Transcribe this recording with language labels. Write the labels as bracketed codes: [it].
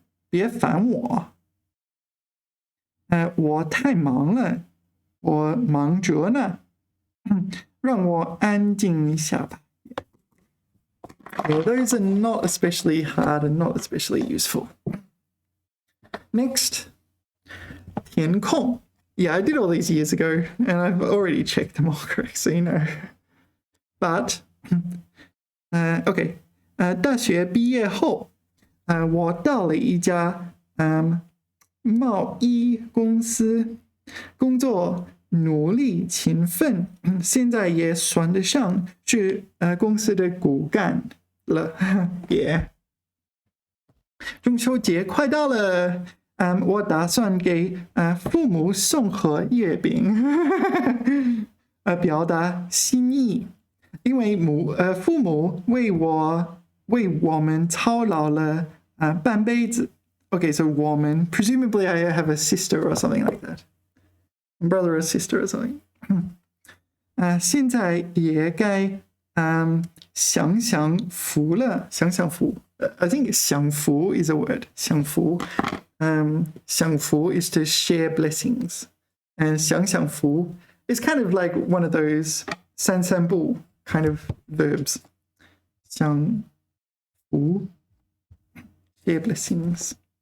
[zh] 别烦我我太忙了我忙着呢让我安静一下吧 [en] Yeah, those are not especially hard and not especially useful. Next, 填空 Yeah, I did all these years ago, and I've already checked them all correct, so you know. [zh] But, okay, 大学毕业后我到了一家贸易公司工作努力勤奋现在也算得上是公司的骨干了 Yeah. 中秋节快到了我打算给父母送盒月饼表达心意因为父母为我们操劳了半辈子 [en] Okay, so [zh] 我们 [en] presumably I have a sister or something like that. A brother or sister or something. [zh] 现在也该享福了享福 [en] I think [zh] 享福 [en] is a word. 享福享福 is to share blessings. And 享福 is kind of like one of those 三三步 kind of verbs. 享福 share blessings.